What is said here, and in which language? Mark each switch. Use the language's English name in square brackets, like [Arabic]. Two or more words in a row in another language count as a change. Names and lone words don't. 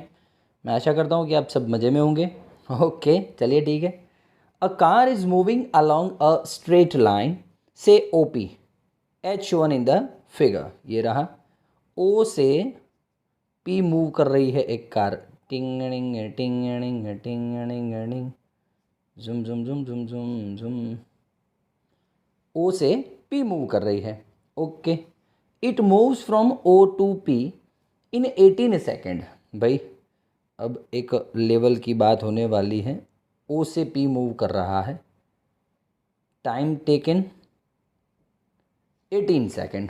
[Hindi] मैं आशा करता हूँ कि आप सब मज़े में होंगे। ओके, चलिए ठीक है। [English] a car is moving along a straight line से O P, as shown in the figure. [Hindi] ये रहा, ओ से पी मूव कर रही है एक कार। टिंगणिंग टिंगणिंग टिंगणिंग टिंग, जुम जुम जुम जुम जुम जुम। ओ से पी मूव कर रही है। [English] OK, it moves from O to P in 18 second. [Hindi] भाई, अब एक लेवल की बात होने वाली है। ओ से पी मूव कर रहा है, [English] time taken 18 second.